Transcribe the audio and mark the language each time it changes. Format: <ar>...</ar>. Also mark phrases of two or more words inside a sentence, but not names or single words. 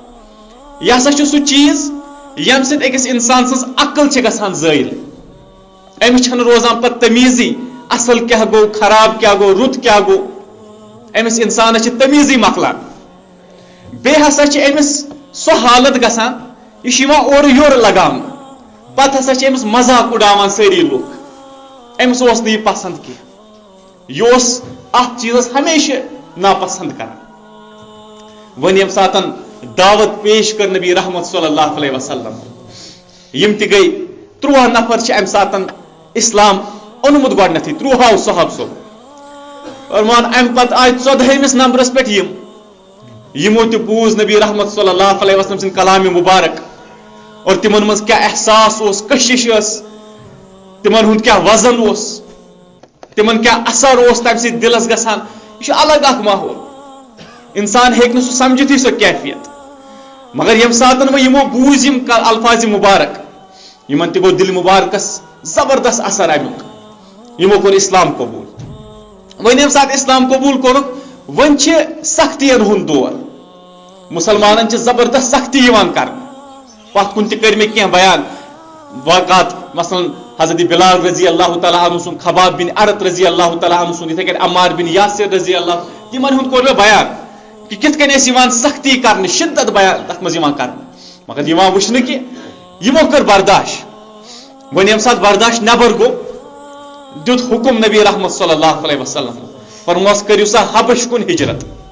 <ks>یہ ہسا سہ چیز یم سۭتۍ أکِس انسان سٕنٛز عقل چھِ گژھان زٲیل امس چھنہ روزان پتہ تمیزی اصل کیا گو خراب کیا گو رت کیا گو امس انسانس چھ تمیزی مکلان بے ہسا چھ امس سو حالت گژھان یہ چھ یوان اور یور لگان پتہ ہسا چھ امس مذاق اڑاوان ساری لوگ امس اوس نہٕ یہِ پسند کینٛہہ یہِ اوس اتھ چیزس ہمیشہ ناپسند کران ون یم ساتن دعوت پیش کر نبی رحمت</ks> <ar>صلی اللہ علیہ وسلم</ar> <ks>یم تہ گئی 13 نفر چھ ام ساتن اسلام اونمت گۄڈنیتھٕے 13 صحاب صٲب اور مان ام پتہ آیہِ 14 نمبرس پٮ۪ٹھ یمو تہ بوز نبی رحمت</ks> <ar>صلی اللہ علیہ وسلم</ar> <ks>سن کلام مبارک اور تمن مز کیا احساس اوس کشش ٲس تمن ہُنٛد کیا وزن اوس تمن کیا اثر اوس تمہ سۭتۍ دلس گژھان یہ چھُ الگ اکھ ماحول انسان ہیٚکہِ نہٕ سُہ سمجھتھٕے سۄ کیفیت مگر یم ساتن وۄنۍ یمو بوٗز یم الفاظ مبارک یمن تہِ گوٚو دل مبارکس زبردست اثر امیُک یمو کوٚر اسلام قبول وۄنۍ ییٚمہِ ساتہٕ اسلام قبول کوٚرُکھ وۄنۍ چھِ سختین ہُنٛد دور مسلمانن چھِ زبردست سختی یِوان کرنہٕ پتھ کُن تہِ کٔرۍ مےٚ کینٛہہ بیان واقعات مثلاً حضرت بلال</ks> <ar>رضی اللہ تعالیٰ عنہ</ar> <ks>سُنٛد خباب بن عرت</ks> <ar>رضی اللہ تعالیٰ عنہ</ar> <ks>سُنٛد یِتھے کٔنۍ عمار بن یاسر</ks> <ar>رضی اللہ</ar> <ks>تِمن ہُنٛد کوٚر مےٚ بیان کہ کِتھ کٔنۍ ٲسۍ یِوان سختی کرنہٕ شدت بیان تتھ منٛز یِوان کرنہٕ مگر یِوان وٕچھنہٕ کہِ یِمو کٔر برداشت وۄنۍ ییٚمہِ ساتہٕ برداشت نٮ۪بر گوٚو دیُت حُکم نبی رحمت</ks> <ar>صلی اللہ علیہ وسلم</ar> <ks>فرموس کٔرِو سا حبش کُن ہجرت</ks>